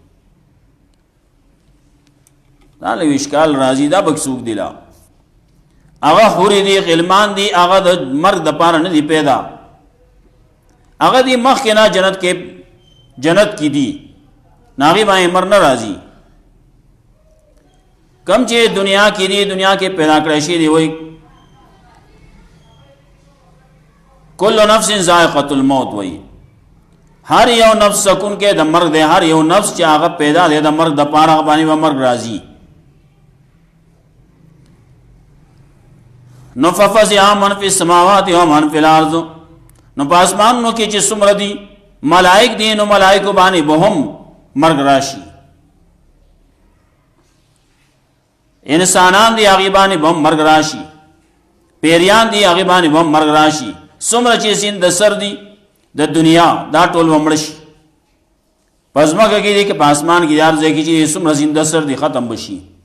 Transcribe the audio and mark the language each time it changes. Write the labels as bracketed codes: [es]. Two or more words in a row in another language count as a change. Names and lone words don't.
[ps] دا لږ اشکال راځي، دا به څوک دی لا هغه حورې دي غلمان دي، هغه د مرګ دپاره نه دي پیدا، هغه دي مخکې نه جنت کې دي، نه هغې باندې مر نه راځي. کم چې دنیا کې دي، دنیا کې پیدا کړی شي دی، وایي [ar] کل نفس ذائقة الموت، [ps] وایي هر یو نفس سکون کې د مرګ دی، هر یو نفس چې هغه پیدا دی د مرګ دپاره هغه باندې به مرګ راځي. [ar] نو ففزع من فی السماوات ومن فی الارض، [ps] نو په اسمانونو کې چې څومره دي ملائک دي نو ملائکو باندې به هم مرګ راشي، انسانان دی هغې باندې به هم مرګ راشي، پیریان دی هغې باندې به هم مرګ راشي. څومره چې سین د سر دي د دنیا دا ټول به مړه شي، په ځمکه کې دي که په اسمان کې هر ځای کې چې څومره سین د سر دي ختم به شي.